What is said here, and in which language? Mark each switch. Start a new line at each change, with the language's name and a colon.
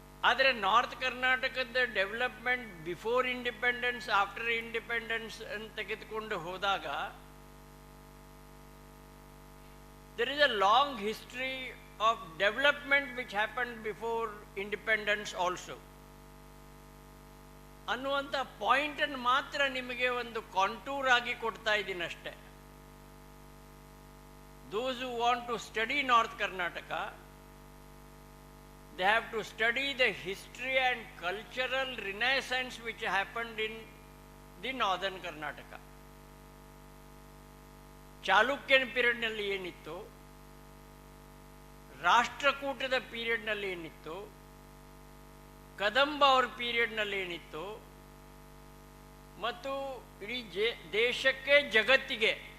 Kannada: ಆದರೆ ನಾರ್ತ್ ಕರ್ನಾಟಕದ development before independence, after independence ಅಂತ ತೆಗೆದುಕೊಂಡು ಹೋದಾಗ
English: there is a long history of development which happened before independence also
Kannada: ಅನ್ನುವಂಥ ಪಾಯಿಂಟನ್ನು ಮಾತ್ರ ನಿಮಗೆ ಒಂದು ಕಾಂಟೂರ್ ಆಗಿ ಕೊಡ್ತಾ ಇದ್ದೀನಿ ಅಷ್ಟೇ.
English: Those who want to study North Karnataka, they have to study the history and cultural renaissance which happened in the northern Karnataka.
Kannada: ಚಾಲುಕ್ಯನ ಪೀರಿಯಡ್ನಲ್ಲಿ ಏನಿತ್ತು, ರಾಷ್ಟ್ರಕೂಟದ ಪೀರಿಯಡ್ನಲ್ಲಿ ಏನಿತ್ತು, ಕದಂಬ ಅವ್ರ ಪೀರಿಯಡ್ನಲ್ಲಿ ಏನಿತ್ತು, ಮತ್ತು ಇಡೀ ದೇಶಕ್ಕೆ ಜಗತ್ತಿಗೆ